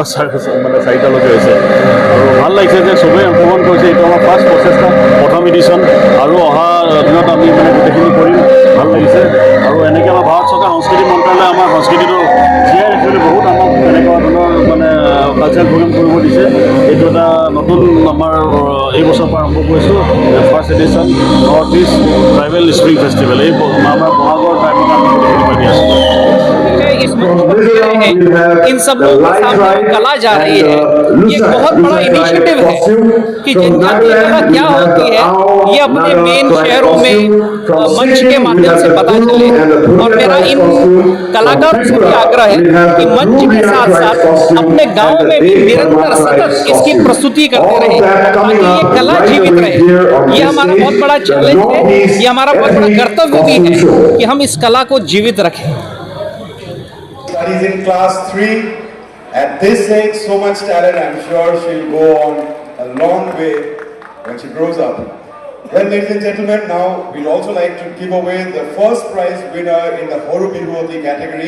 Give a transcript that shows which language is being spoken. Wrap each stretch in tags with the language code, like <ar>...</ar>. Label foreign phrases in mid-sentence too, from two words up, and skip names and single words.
<as>মানে 4টালৈকে হৈছে আৰু ভাল লাগিছে যে চবেই অংশগ্ৰহণ কৰিছে এইটো আমাৰ ফাৰ্ষ্ট প্ৰচেষ্টা প্ৰথম এডিশ্যন আৰু অহা দিনত আমি মানে গোটেইখিনি কৰিম ভাল লাগিছে আৰু এনেকৈ আমাৰ ভাৰত চৰকাৰ সংস্কৃতি মন্ত্ৰালয়ে আমাৰ সংস্কৃতিটো জীয়াই ৰাখিবলৈ বহুত আমাক এনেকুৱা ধৰণৰ মানে</as> <en>cultural program</en> <as>কৰিব দিছে এইটো এটা নতুন আমাৰ এই বছৰৰ পৰা আৰম্ভ কৰিছোঁ</as> <en>first edition</en> <as>নৰ্থ ইষ্ট ট্ৰাইবেল স্প্ৰিং ফেষ্টিভেল এই আমাৰ বহাগৰ টাইমত আমি গোটেইখিনি পাতি আছোঁ</as> <hi>इस मंच पर दे रहे हैं इन सब लोगों के सामने कला जा रही है ये एक बहुत बड़ा इनिशिएटिव है कि जनजातीय कला क्या होती है ये अपने मेन शहरों में मंच के माध्यम से पता चले और मेरा इन कलाकारों से भी आग्रह है कि मंच के साथ साथ अपने गांव में भी निरंतर सतत इसकी प्रस्तुति करते रहे ताकि ये कला जीवित रहे ये हमारा बहुत बड़ा चैलेंज है ये हमारा बहुत बड़ा कर्तव्य भी है कि हम इस कला को जीवित रखें</hi> <en>Studies in class 3. At this age, so much talent, I'm sure she'll go on a long way when she grows up. Well, ladies and gentlemen, now we'd also like to give away the first prize winner in the Horu Bihuoti category.</en>